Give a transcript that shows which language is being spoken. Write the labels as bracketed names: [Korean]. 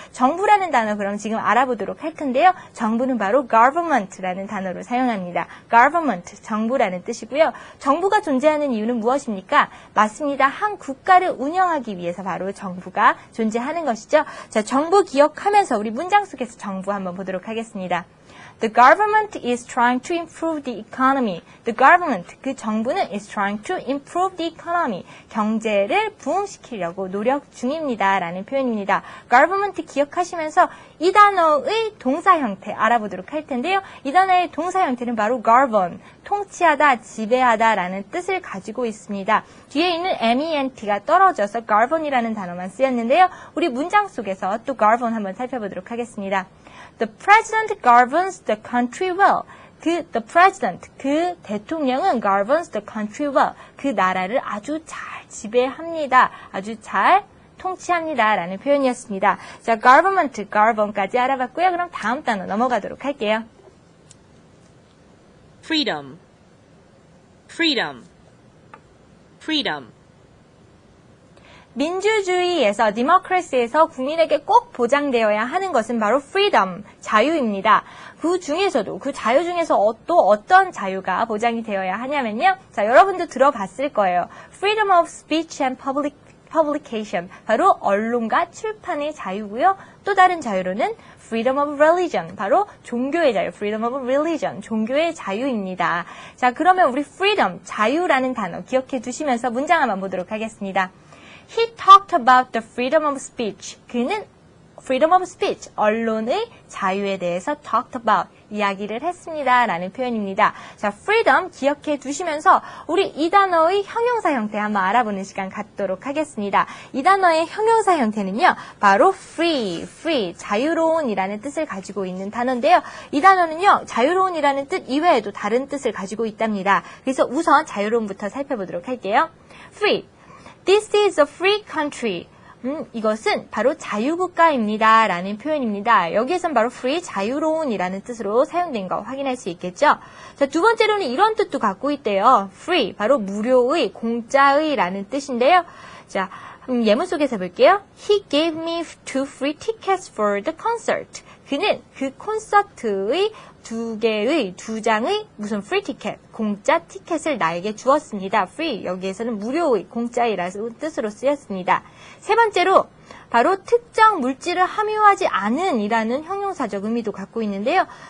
[Korean] 정부라는 단어 그럼 지금 알아보도록 할 텐데요. 정부는 바로 government라는 단어를 사용합니다. government, 정부라는 뜻이고요. 정부가 존재하는 이유는 무엇입니까? 맞습니다. 한 국가를 운영하기 위해서 바로 정부가 존재하는 것이죠. 자, 정부 기억하면서 우리 문장 속에서 정부 한번 보도록 하겠습니다. [English] The government is trying to improve the economy. The government, [Korean] 그 정부는 [English] is trying to improve the economy. [Korean] 경제를 부흥시키려고 노력 중입니다. 라는 표현입니다. government 기억하시면서 이 단어의 동사 형태 알아보도록 할 텐데요. 이 단어의 동사 형태는 바로 govern, 통치하다, 지배하다 라는 뜻을 가지고 있습니다. 뒤에 있는 ment가 떨어져서 govern이라는 단어만 쓰였는데요. 우리 문장 속에서 또 govern 한번 살펴보도록 하겠습니다. [English] The president governs the country well. the president, [Korean] 그 대통령은 [English] governs the country well. [Korean] 그 나라를 아주 잘 지배합니다. 아주 잘 통치합니다. 라는 표현이었습니다. 자, government, govern까지 알아봤고요. 그럼 다음 단어 넘어가도록 할게요. [English] freedom, freedom, freedom. [Korean] 민주주의에서, democracy에서 국민에게 꼭 보장되어야 하는 것은 바로 freedom, 자유입니다. 그 중에서도, 그 자유 중에서 또 어떤 자유가 보장이 되어야 하냐면요. 자, 여러분도 들어봤을 거예요. [English] freedom of speech and public [Korean] publication, 바로 언론과 출판의 자유고요. 또 다른 자유로는 [English] freedom of religion, [Korean] 바로 종교의 자유, freedom of religion, 종교의 자유입니다. 자, 그러면 우리 freedom, 자유라는 단어 기억해 두시면서 문장 한번 보도록 하겠습니다. [English] He talked about the freedom of speech. [Korean] 그는 [English] freedom of speech, [Korean] 언론의 자유에 대해서 [English] talked about, [Korean] 이야기를 했습니다. 라는 표현입니다. 자, freedom 기억해 두시면서 우리 이 단어의 형용사 형태 한번 알아보는 시간 갖도록 하겠습니다. 이 단어의 형용사 형태는요, 바로 free, 자유로운이라는 뜻을 가지고 있는 단어인데요. 이 단어는요, 자유로운이라는 뜻 이외에도 다른 뜻을 가지고 있답니다. 그래서 우선 자유로운부터 살펴보도록 할게요. [English] free, this is a free country. [Korean] 이것은 바로 자유국가입니다. 라는 표현입니다. 여기에선 바로 free, 자유로운이라는 뜻으로 사용된 거 확인할 수 있겠죠? 자, 두 번째로는 이런 뜻도 갖고 있대요. free, 바로 무료의, 공짜의 라는 뜻인데요. 자, 예문 속에서 볼게요. [English] He gave me 2 free tickets for the concert. [Korean] 그는 그 콘서트의 2장의 무슨 free ticket, 공짜 티켓을 나에게 주었습니다. free, 여기에서는 무료의, 공짜이라는 뜻으로 쓰였습니다. 세 번째로 바로 특정 물질을 함유하지 않은 이라는 형용사적 의미도 갖고 있는데요.